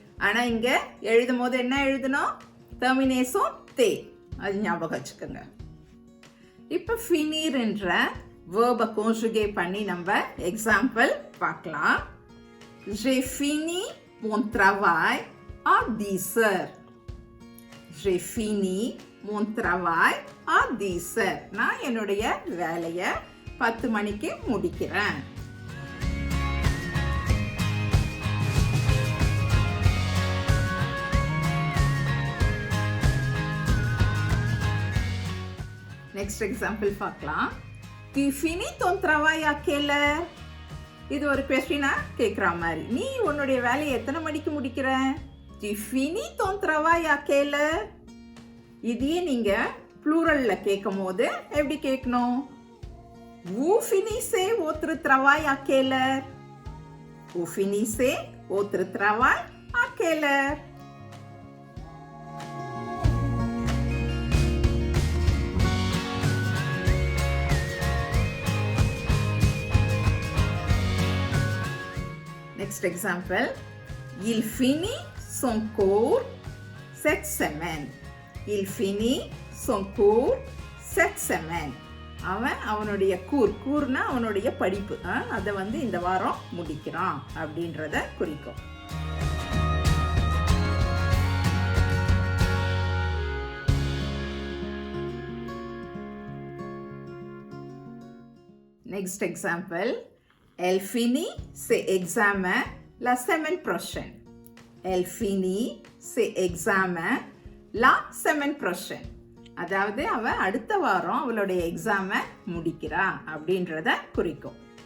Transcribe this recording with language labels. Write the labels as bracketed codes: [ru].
[ta] ஆனால் இங்கே எழுதும் போது என்ன எழுதணும்? டெர்மினேஷன் தே. அது ஞாபகம் வச்சுக்கோங்க. இப்போ ஃபினிர் என்ற வேர்பை கான்ஜுகேட் பண்ணி நம்ம எக்ஸாம்பிள் பார்க்கலாம். [fr] J'ai fini mon travail à 10 heures. J'ai fini mon travail à 10 heures. [ta] நான் என்னுடைய வேலையை 10 மணிக்கு முடிக்கிறேன். நெக்ஸ்ட் எக்ஸாம்பிள் பார்க்கலாம். [fr] Tu finis ton travail à quelle heure? [ta] இது ஒரு கொஸ்டினா கேட்குற மாதிரி. நீ உன்னுடைய வேலையை எத்தனை மணிக்கு முடிக்கிற? [fr] Tu finis ton travail à quelle heure? [ta] இதையே நீங்கள் ப்ளூரலில் கேட்கும் போது எப்படி கேட்கணும்? [fr] Vous finissez votre travail à quelle heure? Vous finissez votre travail à quelle heure? [en] Next example. [fr] Il finit son cours cette semaine. Il finit son cours cette semaine. [ta] அவனுடைய கூர்னா அவனுடைய படிப்பு, அதை வந்து இந்த வாரம் முடிக்கிறான் அப்படின்றத குறிக்கும். [en] Next example. [fr] Elle finit ses examens la semaine prochaine. Elle finit ses examens la semaine prochaine. [ta] அதாவது அவ அடுத்த வாரம் அவளுடைய எக்ஸாமை முடிக்கிறா அப்படின்றத குறிக்கும்.